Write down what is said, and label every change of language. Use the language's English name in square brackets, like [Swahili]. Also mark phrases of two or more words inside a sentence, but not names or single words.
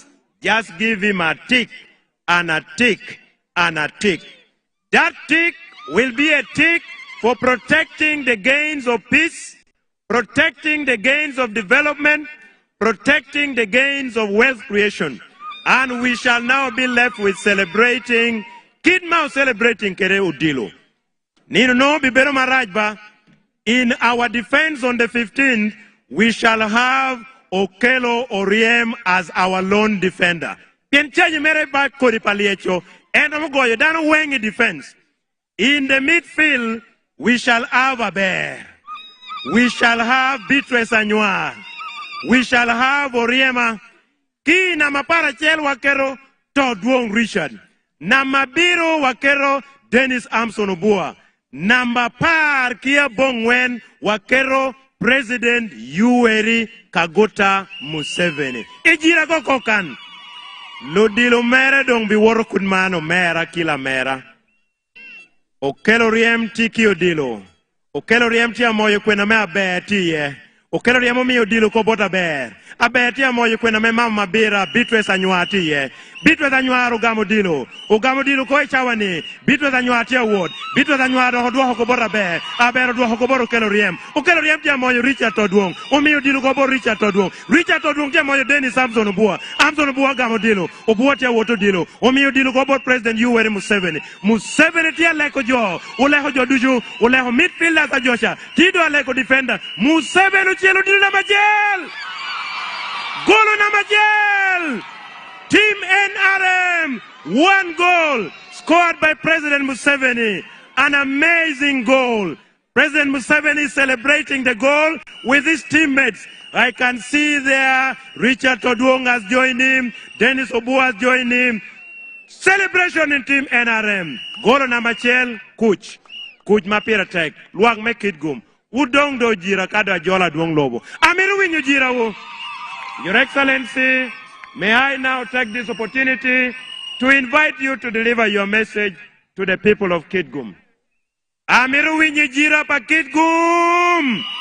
[English] Just give him a tick and a tick and a tick. That tick will be a tick for protecting the gains of peace, protecting the gains of development, protecting the gains of wealth creation. And we shall now be left with celebrating, [Acoli] Kidmau celebrating Kere Udilo. Nino no bibero marajba. [English] In our defense on the 15th, we shall have Okello Oriem as our lone defender. [Acoli] Pienchaji mere ba kori paliecho, [English] and I'm going down wengi defense. In the midfield, we shall have a bear. We shall have Beatrice Anywa. We shall have Oriema. [Acoli] Ki na mapara chel wakero Todwong Richard. Namabiro wakero Dennis Amson Obua. Namba par kia bongwen wakero President Yoweri Kaguta Museveni. Ejira kokokan. Lodilo mera dong biworo kunmano mera kila mera. Okelo riem tiki odilo. Okelo riem tia moyo kwena me abeti ye. Okelo riem omi odilo ko bota ber. Abeti ya moyo kwena me mama bira Beatrice Anywa ti ye. Beatrice Anywa Ogamo dilo. Ogamo dilo ko echawani. Beatrice Anywa tia ward. Beatrice Anywa do ho ko bota ber. Abero do ho ko bota Okelo riem. Okelo riem tia moyo Richard Todwong. Omi odilo ko bota Richard Todwong. Richard Todwong tia moyo Dennis Samson Obua. Samson Obua gamo dilo. Obua tia woto dilo. Omi odilo ko bota President Yoweri Museveni. Museveni tia leko jo. Oleho jo duju. Oleho midfielder sa josha. Tido aleko defender. Museveni chelo dilo na majel. Golo na majel. [English] Team NRM, 1 goal scored by President Museveni. An amazing goal. President Museveni is celebrating the goal with his teammates. I can see there Richard Todwong has joined him. Dennis Obua has joined him. Celebration in Team NRM. [Acoli] Golo na machel, [English] Kuch. [Acoli] Kuch mapira tek. Luang me Kitgum. Udong do jira kada jola duong lobo. Amiru winyu jira wo. [English] Your Excellency, may I now take this opportunity to invite you to deliver your message to the people of Kitgum. [Acoli] Amiru winyi jira pa Kitgum!